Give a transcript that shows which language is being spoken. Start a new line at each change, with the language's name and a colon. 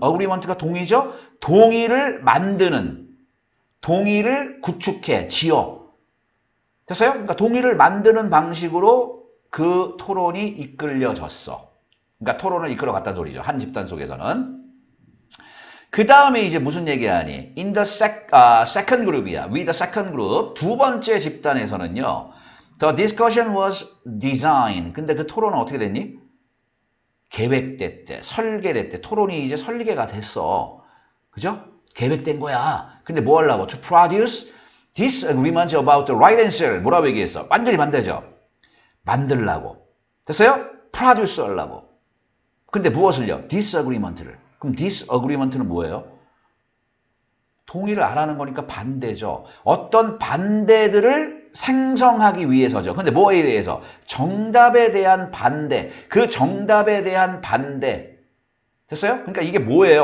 Korean: agreement가 동의죠? 동의를 만드는, 동의를 구축해, 지어. 됐어요? 그러니까 동의를 만드는 방식으로 그 토론이 이끌려졌어. 그러니까 토론을 이끌어갔다는 소리죠. 한 집단 속에서는. 그 다음에 이제 무슨 얘기하니?
English: in the second group이야. with the second group.
Korean: 두 번째 집단에서는요.
English: the discussion was designed.
Korean: 근데 그 토론은 어떻게 됐니? 계획됐대, 설계됐대. 토론이 이제 설계가 됐어. 그죠? 계획된 거야. 근데 뭐 하려고?
English: To produce disagreement about the right answer.
Korean: 뭐라고 얘기했어? 완전히 반대죠. 만들라고. 됐어요? produce 하려고. 근데 무엇을요? disagreement를. 그럼 disagreement는 뭐예요? 동의를 안 하는 거니까 반대죠. 어떤 반대들을 생성하기 위해서죠. 근데 뭐에 대해서? 정답에 대한 반대. 그 정답에 대한 반대. 됐어요? 그러니까 이게 뭐예요?